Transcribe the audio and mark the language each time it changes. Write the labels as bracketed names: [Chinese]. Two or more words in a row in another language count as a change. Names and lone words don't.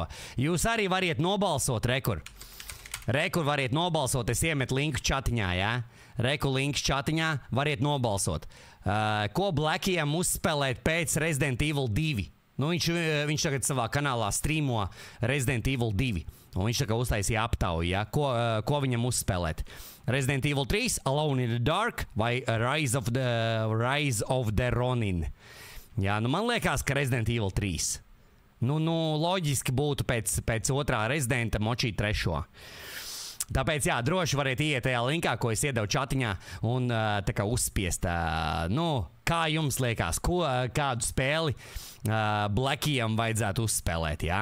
[Latvian] Jūs arī variet nobalsot, Rekur variet nobalsot, es iemetu linku čatiņā, jā? Reku links čatiņā, variet nobalsot. Ko Blackiem uzspēlēt pēc Resident Evil 2? Nu, viņš tagad savā kanālā streamo Resident Evil 2. Un viņš tagad uztaisīja aptauju, jā? Ko viņam uzspēlēt? Resident Evil 3, Alone in the Dark vai Rise of the Ronin? Jā, nu man liekas, ka Resident Evil 3. Nu, loģiski būtu pēc otrā Residenta močīt trešo. Tāpēc, jā, droši variet iet tajā linkā, ko es iedevu čatiņā, un tā kā uzspiest. Kā jums liekas, kādu spēli Blackiem vajadzētu uzspēlēt, jā?